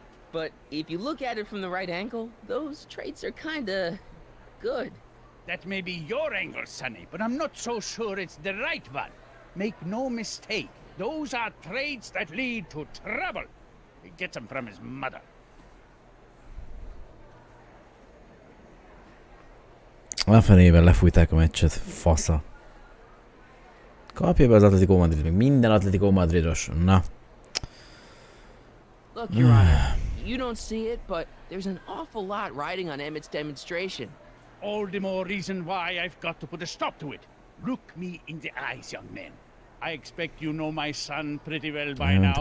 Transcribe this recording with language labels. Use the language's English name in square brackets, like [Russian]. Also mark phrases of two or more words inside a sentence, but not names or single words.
[English] But if you look at it from the right angle, those traits are kinda good. That may be your angle, Sonny, but I'm not so sure it's the right one. Make no mistake, those are traits that lead to trouble. He gets them from his mother. [Hungarian] A fenében lefújták a meccset, fasza. Kapja be az Atletico Madrid, még minden Atletico Madridos. Na. [English] Look, Your Honor, you don't see it, but there's an awful lot riding on Emmett's demonstration. All the more reason why I've got to put a stop to it. Look me in the eyes, young man. I expect you know my son pretty well by now.